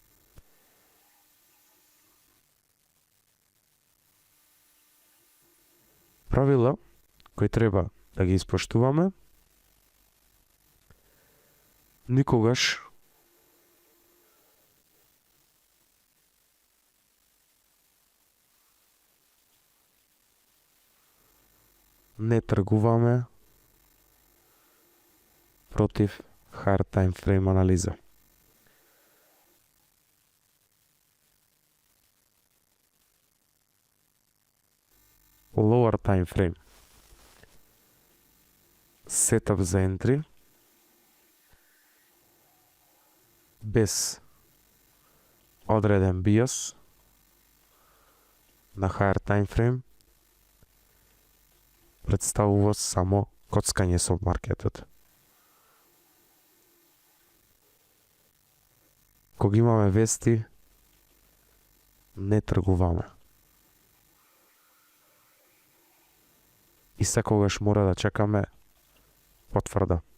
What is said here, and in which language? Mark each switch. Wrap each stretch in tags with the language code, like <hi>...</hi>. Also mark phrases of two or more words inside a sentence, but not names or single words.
<mk>Правила кои треба да ги испоштуваме: никогаш не тргуваме против</mk> <en>hard time frame</en> <mk>анализа.</mk> <en>Lower time frame setup</en> <mk>за entry без одреден bias на</mk> <en>higher time frame</en> <mk>представува само коцкање со маркетот. Кога имаме вести, не тргуваме. И секогаш мора да чекаме потврда.</mk>